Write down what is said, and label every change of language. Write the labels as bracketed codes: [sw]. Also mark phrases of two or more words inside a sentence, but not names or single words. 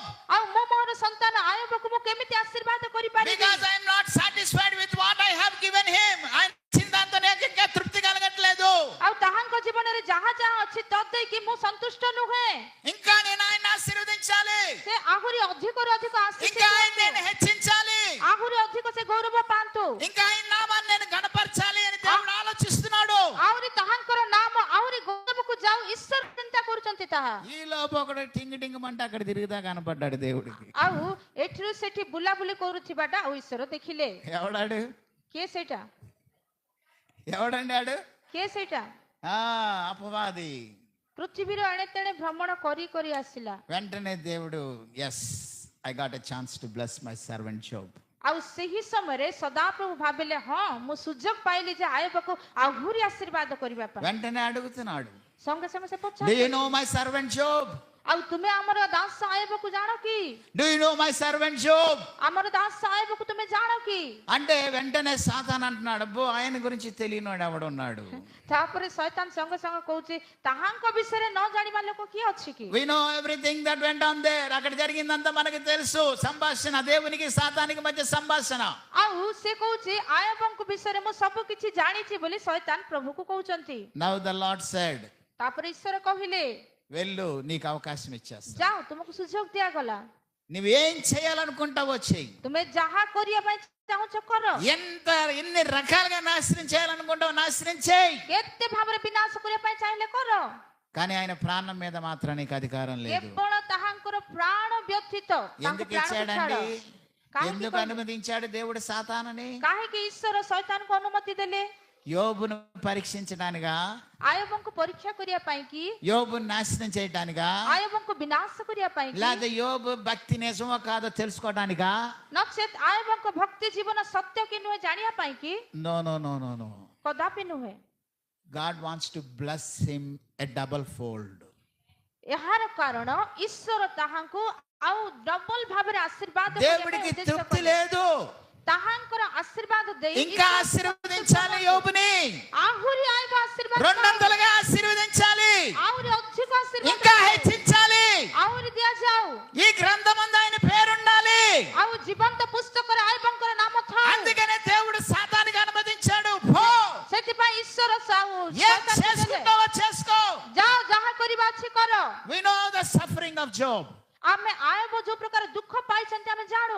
[or] ଆଉ ମୁଁ ମୋର ସନ୍ତାନ ଆୟବକୁ ମୁଁ କେମିତି ଆଶୀର୍ବାଦ କରିପାରିବି? [en] Because I am not satisfied with what I have given him. [te] ఆయన ఇచ్చిన దాంతో నాకు ఇంకా తృప్తి కలగట్లేదు. [or] ଆଉ ତାହାଙ୍କ ଜୀବନରେ ଯାହା ଯାହା ଅଛି ତତ୍ ଦେଇକି ମୁଁ ସନ୍ତୁଷ୍ଟ ନୁହେଁ। [te] ఇంకా నేను ఆయన ఆశీర్వదించాలి, [or] ସେ ଆହୁରି ଅଧିକରୁ ଅଧିକ ଆଶୀଷ [te] ఇంకా ఆయన [or] ଦିଅନ୍ତୁ। [te] నేను హెచ్చించాలి, [or] ଆହୁରି ଅଧିକ ସେ ଗୌରବ ପାଆନ୍ତୁ। [te] ఇంకా ఆయన నామాన్ని నేను గణపరచాలి అని దేవుడు ఆలోచిస్తున్నాడు. [or] ଆହୁରି ତାହାଙ୍କର ନାମ ଆହୁରି ଗୌରବକୁ ଯାଉ ଈଶ୍ୱର ଚିନ୍ତା କରୁଛନ୍ତି ତାହା। [te] ఈ లోపు ఒకడు టింగ్ టింగ్ అంటే అక్కడ తిరుగుతా కనపడ్డాడు దేవుడికి. [or] ଆଉ ଏଠିରୁ ସେଠି ବୁଲାବୁଲି କରୁଥିବାଟା ଆଉ ଈଶ୍ୱର ଦେଖିଲେ। [te] ఎవడాడు? [or] କିଏ ସେଇଟା? [te] ఎవడండి ఆడు? [or] କିଏ ସେଇଟା? [te] అపవాది. [or] ପୃଥିବୀର ଏଣେ ତେଣେ ଭ୍ରମଣ କରି କରି ଆସିଲା। [te] వెంటనే దేవుడు, [en] Yes, I got a chance to bless my servant Job. [or] ଆଉ ସେହି ସମୟରେ ସଦାପ୍ରଭୁ ଭାବିଲେ ହଁ ମୁଁ ସୁଯୋଗ ପାଇଲି ଯେ ଆୟବକୁ ଆହୁରି ଆଶୀର୍ବାଦ କରିବା ପାଇଁ। [te] వెంటనే అడుగుతున్నాడు, [or] ସଙ୍ଗେ ସଙ୍ଗେ ସେ డు ପଚାରିଲେ, [en] you know my servant Job? [or] ଆଉ ତୁମେ ଆମର ଦାସ ଆୟବକୁ ଜାଣ କି? [en] Do you know my servant Job? [or] ଆମର ଦାସ ଆୟବକୁ ତୁମେ ଜାଣ କି? [te] అంటే వెంటనే సాతాన్ అంటున్నాడు, అబ్బో ఆయన గురించి తెలియనోడు ఎవడున్నాడు? [or] ତାପରେ ଶୈତାନ ସଙ୍ଗେ ସଙ୍ଗେ କହୁଛି ତାହାଙ୍କ ବିଷୟରେ ନ ଜାଣିବା ଲୋକ କିଏ ଅଛି କି? [en] We know everything that went on there. [te] అక్కడ జరిగిందంతా మనకి తెలుసు. సంభాషణ, దేవునికి సాతానికి మధ్య సంభాషణ. [or] ଆଉ ସେ କହୁଛି ଆୟବଙ୍କ ବିଷୟରେ ମୁଁ ସବୁ କିଛି ଜାଣିଛି ବୋଲି ଶୈତାନ ପ୍ରଭୁକୁ କହୁଛନ୍ତି। [en] Now the Lord said, [or] ତାପରେ ଈଶ୍ୱର କହିଲେ [te] వెళ్ళు, నీకు అవకాశం ఇచ్చేస్తా. [or] ଯାଅ ତୁମକୁ ସୁଯୋଗ ଦିଆଗଲା, [te] నువ్వేం చేయాలనుకుంటావో చెయ్యి. [or] ତୁମେ ଯାହା କରିବା ପାଇଁ ଚାହୁଁଛ କର, [te] ఎన్ని రకాలుగా నాశనం చేయాలనుకుంటావో నాశనం చేయి. [or] କେତେ ଭାବରେ ବିନାଶ କରିବା ପାଇଁ ଚାହିଁଲେ କର, [te] కానీ ఆయన ప్రాణం మీద మాత్రం నీకు అధికారం లేదు. [or] କେବଳ ତାହାଙ୍କର ପ୍ରାଣ ବ୍ୟତୀତ ତାଙ୍କ [te] ఎందుకు [or] ପ୍ରାଣକୁ ଛାଡ଼। [te] ఇచ్చాడండి? [or] କାହିଁକି [te] ఎందుకు [or] କହିଲେ? [te] అనుమతించాడు దేవుడు సాతానుని? [or] କାହିଁକି ଈଶ୍ୱର ଶୈତାନକୁ ଅନୁମତି ଦେଲେ? [te] యోబును పరీక్షించడానిగా, [or] ଆୟବଙ୍କୁ ପରୀକ୍ଷା କରିବା ପାଇଁ କି? [te] యోబును నాశనం చేయడానిగా, [or] ଆୟବଙ୍କୁ ବିନାଶ କରିବା ପାଇଁ କି? [te] లేదా యోబు భక్తి నిజమో కాదో తెలుసుకోవడానికా? [or] ନଚେତ୍ ଆୟବଙ୍କ ଭକ୍ତି ଜୀବନ ସତ୍ୟ କି ନୁହେଁ ଜାଣିବା ପାଇଁ କି? [en] No no no no no. [or] କଦାପି ନୁହେଁ। [en] God wants to bless him a double fold. [or] ଏହାର କାରଣ ଈଶ୍ୱର ତାହାଙ୍କୁ ଆଉ ଡବଲ ଭାବରେ ଆଶୀର୍ବାଦ କରିବା ପାଇଁ [te] దేవుడికి [or] ଉଦ୍ଦେଶ୍ୟ [te] తృప్తి [or] କଲେ। [te] లేదు, [or] ତାହାଙ୍କର ଆଶୀର୍ବାଦ ଦେଇ [te] ఇంకా [or] ଈଶ୍ୱର [te] ఆశీర్వదించాలి యోబుని. [or] ଆହୁରି ଆୟବ ଆଶୀର୍ବାଦ [te] రెండంతలుగా ఆశీర్వదించాలి, [or] ଆହୁରି ଅଧିକ ଆଶୀର୍ବାଦ [te] ఇంకా [or] ଦେଇ [te] హెచ్చించాలి. [or] ଆହୁରି ଦିଆଯାଉ। [te] ఈ గ్రంథమందు ఆయన పేరుండాలి. [or] ଆଉ ଜୀବନ୍ତ ପୁସ୍ତକରେ ଆୟବଙ୍କର ନାମ ଥାଉ। [te] అందుకనే దేవుడు సాతానికి అనుమతించాడు. పో, [or] ସେଥିପାଇଁ ଈଶ୍ୱର [te] ఏం చేసుకుంటావో చేసుకో. [or] ଯାଅ ଯାହା କରିବା ଅଛି କର। [en] We know the suffering of Job. [or] ଆମେ ଆୟବ ଯୋଉ ପ୍ରକାର ଦୁଃଖ ପାଇଛନ୍ତି ଆମେ ଜାଣୁ।